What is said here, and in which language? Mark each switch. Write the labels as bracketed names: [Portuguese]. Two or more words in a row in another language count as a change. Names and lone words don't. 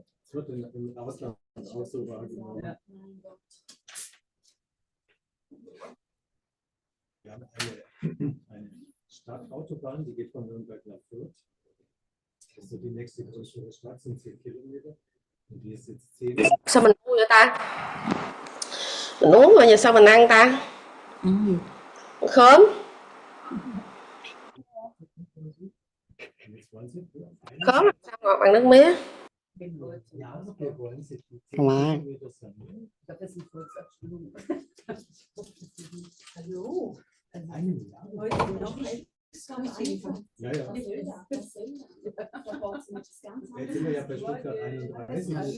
[German] Es wird im Ausland auch so wahrgenommen. Ja. Mein Gott. Wir haben eine Stadtautobahn, die geht von Nürnberg nach Fürth. Das ist so die nächste größere Stadt, sind 10 Kilometer. Und die ist jetzt 10. [Vietnamese] Sao mình uống vậy ta? Mình uống rồi giờ sao mình ăn ta? Khóm. Khóm làm sao ngọt bằng nước mía? [German] Ja, wir wollen sie die 10 Nein. Kilometer sanieren. Das ist eine Volksabstimmung. Hallo. Eine Milliarde. Heute noch nicht. Ja, ja. Jetzt sind wir ja bei Stuttgart 31.